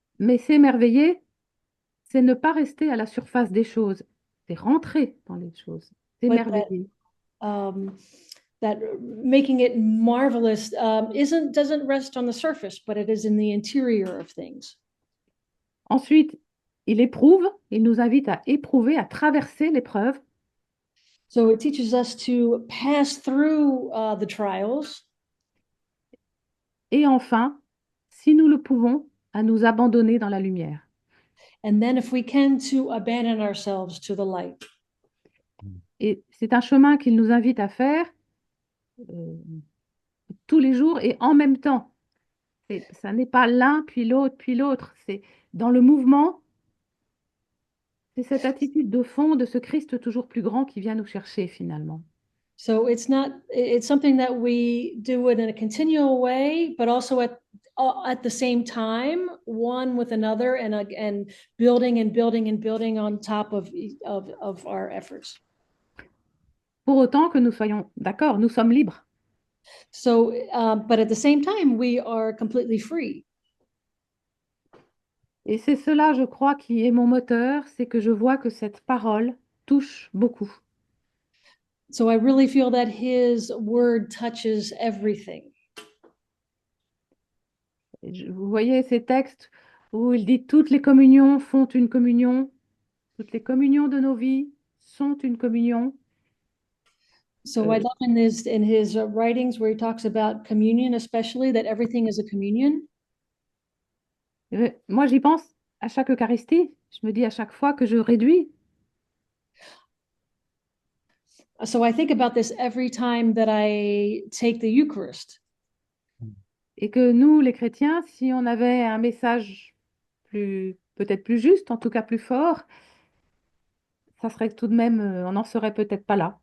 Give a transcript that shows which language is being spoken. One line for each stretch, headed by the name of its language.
French: Mais s'émerveiller, c'est ne pas rester à la surface des choses, c'est rentrer dans les choses,
English: But
French: s'émerveiller. um,
English: that making it marvelous doesn't rest on the surface, but it is in the interior of things.
French: Ensuite, il nous invite à éprouver, à traverser l'épreuve.
English: So it teaches us to pass through the trials.
French: Et enfin, si nous le pouvons, à nous abandonner dans la lumière.
English: And then if we can, to abandon ourselves to the light.
French: Et c'est un chemin qu'il nous invite à faire tous les jours et en même temps. Ça n'est pas l'un puis l'autre. C'est dans le mouvement. C'est cette attitude de fond de ce Christ toujours plus grand qui vient nous chercher finalement.
English: So it's something that we do it in a continual way, but also at the same time, one with another, and building and building and building on top of our efforts.
French: Pour autant que nous soyons d'accord, nous sommes libres.
English: So, but at the same time, we are completely free.
French: Et c'est cela, je crois, qui est mon moteur, c'est que je vois que cette parole touche beaucoup.
English: So I really feel that his word touches everything.
French: Vous voyez ces textes où il dit toutes les communions font une communion, toutes les communions de nos vies sont une communion.
English: So I love in his writings where he talks about communion, especially that everything is a communion.
French: Moi, j'y pense à chaque Eucharistie. Je me dis à chaque fois que je réduis.
English: So I think about this every time that I take the Eucharist.
French: Et que nous, les chrétiens, si on avait un message peut-être plus juste, en tout cas plus fort, ça serait tout de même, on n'en serait peut-être pas là.